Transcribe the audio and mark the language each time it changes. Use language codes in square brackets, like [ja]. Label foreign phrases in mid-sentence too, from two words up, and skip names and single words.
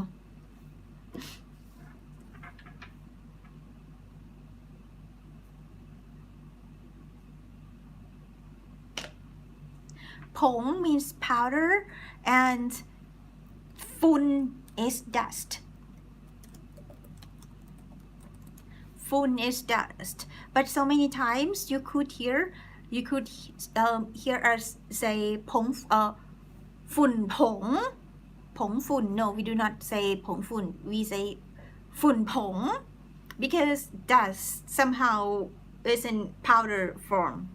[en] ผง means powder and ฝุ่น is dust ฝุ่น is dust but so many times you could hear us say [th] ผงฝุ่นผงผงฝุ่น [en] no we do not say [th] ผงฝุ่น [en] we say [th] ฝุ่นผง [en] because dust somehow is in powder form